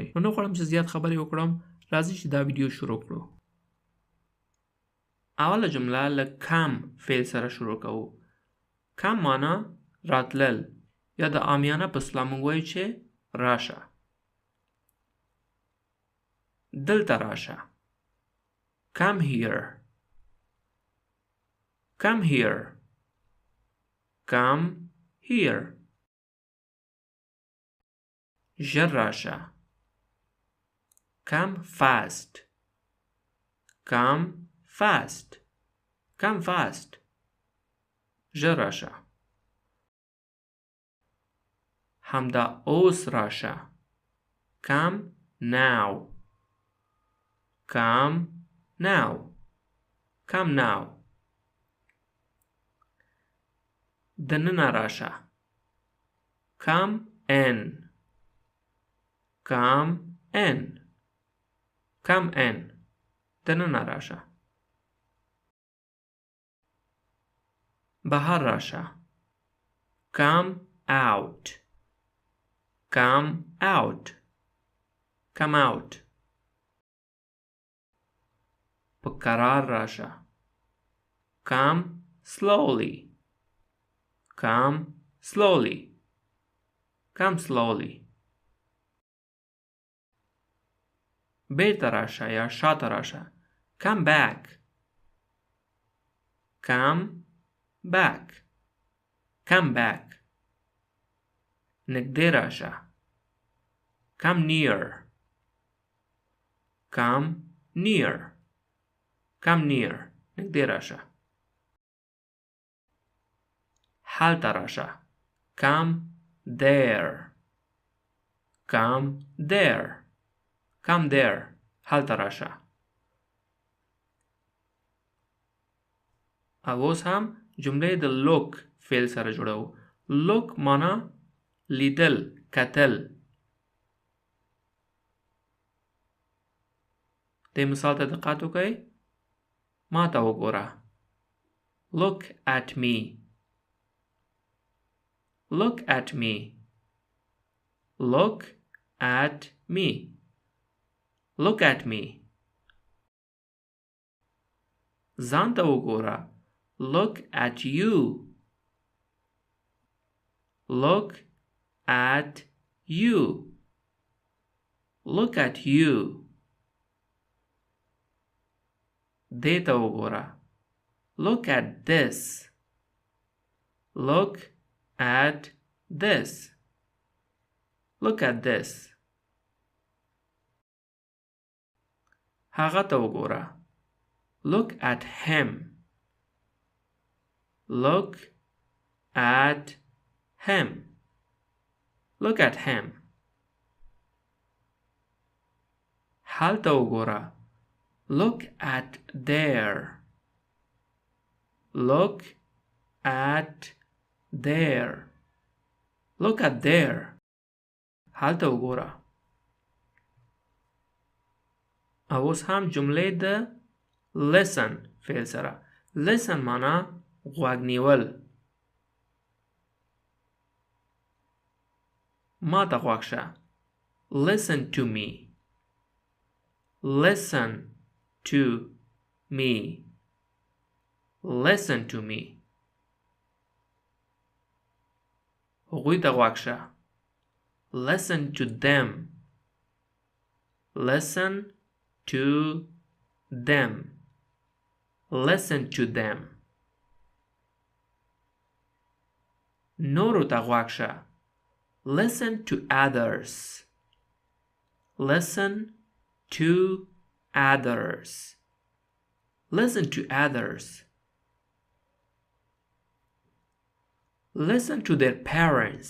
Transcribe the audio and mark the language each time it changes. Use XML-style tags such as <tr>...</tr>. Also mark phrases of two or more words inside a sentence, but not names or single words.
<ps>نو نه غواړم چې زیات خبرې وکړم. راځئ چې دا ویډیو شروع کړو. اوله جمله له کم فعل سره شروع کوو. کم معنا راتلل یا د عامیانه په اصطلاح موږ وایو چې راشه. دلته راشه.</ps> <en>Come here. Come here. Come here.</en> <ps>ژر راشه.</ps> <en>Come fast. Come fast. Come fast.</en> <ps>ژر راشه. همدا اوس راشه.</ps> <en>Come now. Come now. Come now.</en> <ps>دننه راشه.</ps> <en>Come in. Come in. Come in.</en> <ps>دننه راشه. بهر راشه.</ps> <en>Come out. Come out. Come out.</en> <ps>په قرار راشه.</ps> <en>Come slowly. Come slowly. Come slowly.</en> <ps>بیرته راشه یا شاته راشه.</ps> <en>Come back. Come back. Come back.</en> <ps>نږدې راشه.</ps> <en>Come near. Come near. Come near.</en> <ps>نږدې راشه. هلته راشه.</ps> <en>Come there. Come there. Come there.</en> <ps>هلته راشه. اوس هم جمله د look فعل سره جوړو. look معنا لیدل، کتل. د مثال ته دقت وکړئ. ما ته وګوره.</ps> <en>Look at me. Look at me. Look at me. Look at me.</en> <ps>ځان ته وګوره.</ps> <en>Look at you. Look at you. Look at you.</en> <ps>دې ته وګوره.</ps> <en>Look at this. Look at this. Look at this.</en> <ps>هغه ته وګوره.</ps> <en>Look at him. Look at him. Look at him.</en> <ps>هلته وګوره.</ps> <en>Look at there. Look at there. Look at there.</en> <ps>هلته وګوره. اوس هم جملې د listen فعل سره. listen معنا غوږ نیول. ما ته غوږ شه.</ps> <en>Listen to me. Listen to me. Listen to me.</en> <ps>هغوی ته غوږ شه.</ps> <en>Listen to them. Listen to them. Listen to them.</en> <ps>نورو ته غوږ شه.</ps> <en>Listen to others. Listen to others. Listen to others. Listen to their parents.</en>